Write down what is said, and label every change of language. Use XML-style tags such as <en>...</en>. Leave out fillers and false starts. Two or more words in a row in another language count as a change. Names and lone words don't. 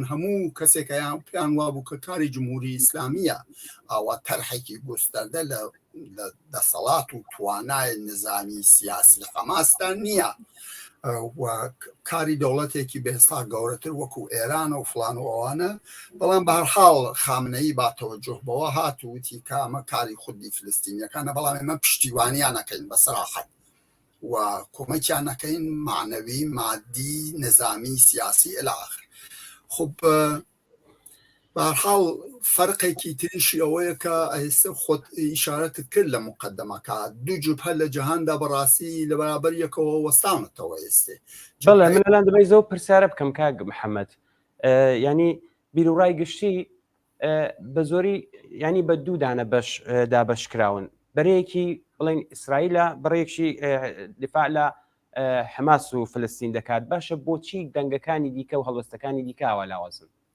<ckb>هەموو کەسێکیان پیان وابوو کە کاری جمهوری ئیسلامیە ئاوا تەرحێکی گستەردە لە دەسەڵات و توانای نظامی سیاسی حەماسدا نییە و کاری دەوڵەتێکی بێستا گەورەتر وەکو ئێران و فلان و ئەوانە بەڵام بەهەرحاڵ خامنەی با تەوەجۆه بەوە هاتووتی کە ئەمە کاری خودی فلستینیەکانە بەڵام ئێمە پشتیوانیان نەکەین بە سراحەت و کۆمەکیان نەکەین معنەوی مادی نظامی سیاسی</ckb> <ar>إلى آخر.</ar> <ckb>خب بەهەرحاڵ فەرقێکی تریشی ئەوەیە کە ئێستا خۆت ئیشارەتت کرد لە مقدمەکە دوو جوبهە لە جەهاندا بەڕاستی لە بەرابەر یەکەوە وەستاونەتەوە ئێستێ. بەڵێ من لەلاەن دەبێت زۆر پرسیارە بکەم کاک محەممەد ینی بیرروڕای گشتی بە زۆری ینی بە دوو دانە دابەشکراون بەرەیەکی بڵین ئیسرائیلە بەڕێکی دفاع لە حماس و فلستین دەکات باشە بۆچی دەنگەکانی دیکە و هەڵوەستەکانی دیکەوە لاوازن</ckb>